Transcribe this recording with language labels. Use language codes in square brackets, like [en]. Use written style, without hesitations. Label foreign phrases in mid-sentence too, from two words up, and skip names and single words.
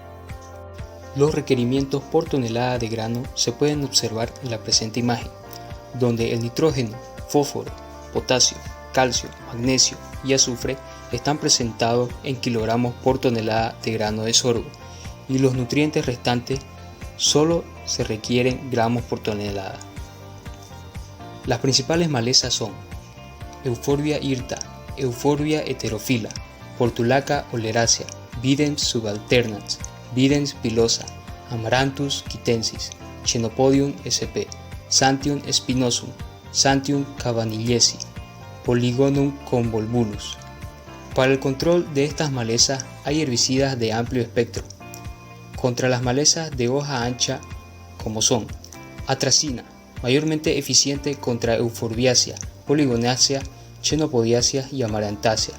[es] Los requerimientos por tonelada de grano se pueden observar en la presente imagen, donde el nitrógeno, fósforo, potasio, calcio, magnesio y azufre están presentados en kilogramos por tonelada de grano de sorgo, y los nutrientes restantes solo se requieren gramos por tonelada. Las principales malezas son Euphorbia hirta, Euphorbia heterofila, Portulaca oleracea, Videns subalternans, Videns pilosa, Amaranthus quitensis, Chenopodium sp, Santium spinosum, Santium cabanillesi, Polygonum convolvulus. Para el control de estas malezas hay herbicidas de amplio espectro. Contra las malezas de hoja ancha, como son atracina, mayormente eficiente contra Euphorbiaceae, Polygonaceae, Chenopodiaceae y Amarantaceae.